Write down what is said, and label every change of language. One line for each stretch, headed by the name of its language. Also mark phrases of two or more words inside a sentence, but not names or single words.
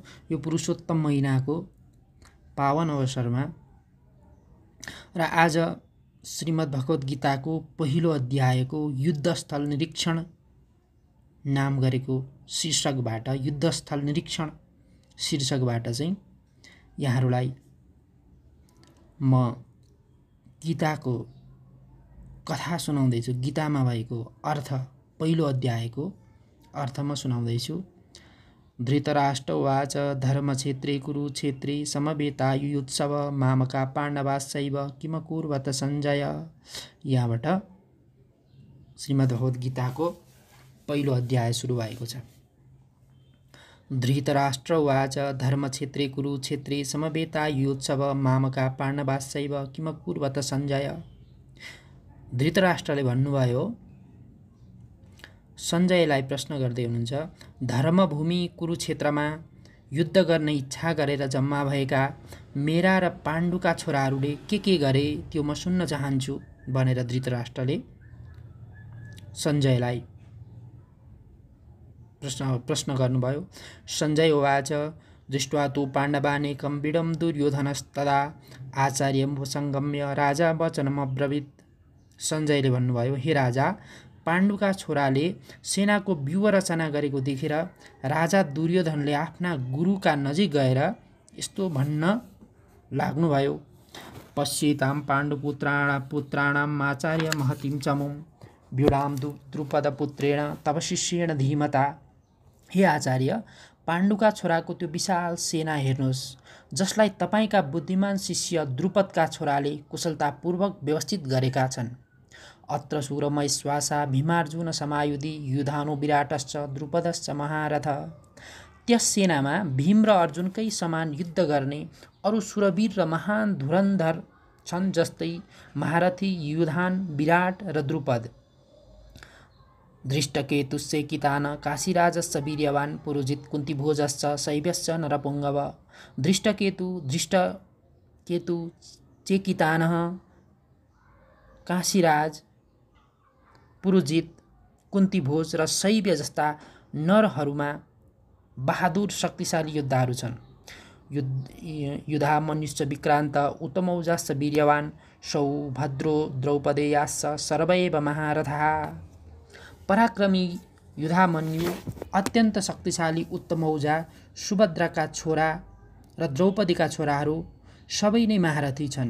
Nepali: यो पुरुषोत्तम महिनाको पावन अवसरमा र आज श्रीमद् भगवत गीताको पहिलो अध्यायको युद्धस्थल निरीक्षण नाम गरेको शीर्षकबाट, युद्धस्थल निरीक्षण शीर्षकबाट चाहिँ यहाँहरूलाई म गीताको कथा सुनाउँदैछु। गीतामा भएको अर्थ, पहिलो अध्यायको अर्थ म सुनाउँदैछु।
Sanskrit: धृतराष्ट्र उवाच धर्मक्षेत्रे कुरुक्षेत्रे समवेतायुयुत्सव मामका पाण्डवाश्चैव किमकुर्वत सञ्जय।
Nepali: यहाँबाट श्रीमद्भगवत गीताको पहिलो अध्याय सुरु भएको छ।
Sanskrit: धृतराष्ट्र उवाच धर्मक्षेत्रे कुरुक्षेत्रे समवेतायुयुत्सव मामका पाण्डवाश्चैव किमकुर्वत सञ्जय।
Nepali: धृतराष्ट्रले भन्नुभयो, सञ्जयलाई प्रश्न गर्दै हुनुहुन्छ, धर्मभूमि कुरुक्षेत्रमा युद्ध गर्ने इच्छा गरेर जम्मा भएका मेरा र पाण्डुका छोराहरूले के गरे त्यो म सुन्न चाहन्छु भनेर धृतराष्ट्रले सञ्जयलाई प्रश्न गर्नुभयो।
Sanskrit: सञ्जय उवाच दृष्ट्वा तु पाण्डवानेकं बिडं दुर्योधनस्तदा आचार्यमुपसङ्गम्य राजा वचनमब्रवीत्।
Nepali: सञ्जयले भन्नुभयो, हे राजा, पाण्डुका छोराले सेनाको व्यूह रचना गरेको देखेर राजा दुर्योधनले आफ्ना गुरुका नजिक गएर यस्तो भन्न लाग्नुभयो,
Sanskrit: पश्येतां पाण्डुपुत्राणाम् आचार्य महतीं चमुं व्यूढां द्रुपदपुत्रेण तव शिष्येण धीमता।
Nepali: हे आचार्य, पाण्डुका छोराको त्यो विशाल सेना हेर्नुहोस्, जसलाई तपाईँका बुद्धिमान शिष्य द्रुपदका छोराले कुशलतापूर्वक व्यवस्थित गरेका छन्।
Sanskrit: अत्र शूरमैश्वासा भीमार्जुन समायुधि युधानो विराटश्च द्रुपदश्च महारथ।
Nepali: त्यस सेनामा भीम र अर्जुनकै समान युद्ध गर्ने अरू सुरवीर र महान धुरन्धर छन्, जस्तै महारथी युधान, विराट र द्रुपद।
Sanskrit: धृष्टकेतुश्च कितान काशीराजश्च वीर्यवान् पुरोजित कुन्तीभोजश्च शैब्यश्च नरपुङ्गव।
Nepali: धृष्टकेतु चेकितानः काशीराज, पुरोजित, कुन्तीभोज र शैब्य जस्ता नरहरूमा बहादुर शक्तिशाली योद्धाहरू छन्।
Sanskrit: युधामन्युश्च विक्रान्त उत्तमौजाश्च वीर्यवान् सौभद्रो द्रौपदेयाश्च सर्वैव महारथाः।
Nepali: पराक्रमी युधामन्यु, अत्यन्त शक्तिशाली उत्तमौजा, सुभद्राका छोरा र द्रौपदीका छोराहरू सबै नै महारथी छन्।